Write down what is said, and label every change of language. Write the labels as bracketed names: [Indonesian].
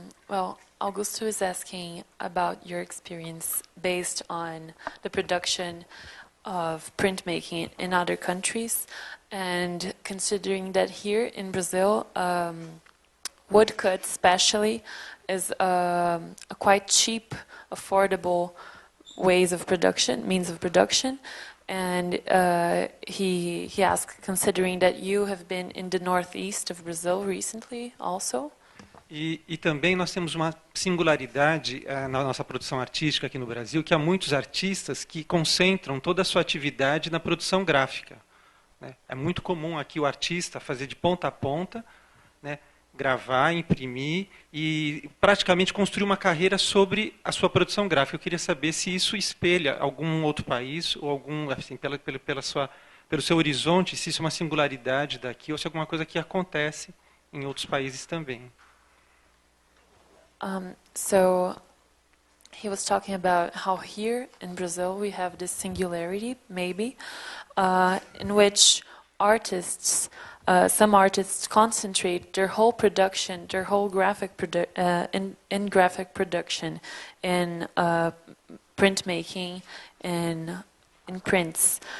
[English] Well, Augusto is asking about your experience based on the production of printmaking in other countries, and considering that here in Brazil, woodcut especially is a quite cheap, affordable means of production, and he asked, considering that you have been in the northeast of Brazil recently also. [Portuguese] E também nós temos uma singularidade na nossa produção artística aqui no Brasil, que há muitos artistas que concentram toda a sua atividade na produção gráfica, né? É muito comum aqui o artista fazer de ponta a ponta, né, gravar, imprimir e praticamente construir uma carreira sobre a sua produção gráfica. Eu queria saber se isso espelha algum outro país, ou algum, assim, pelo seu horizonte, se isso é uma singularidade daqui, ou se é alguma coisa que acontece em outros países também. [English] So he was talking about how here in Brazil we have this singularity, maybe, in which artists, some artists concentrate their whole production, their whole graphic in graphic production, in printmaking, in prints.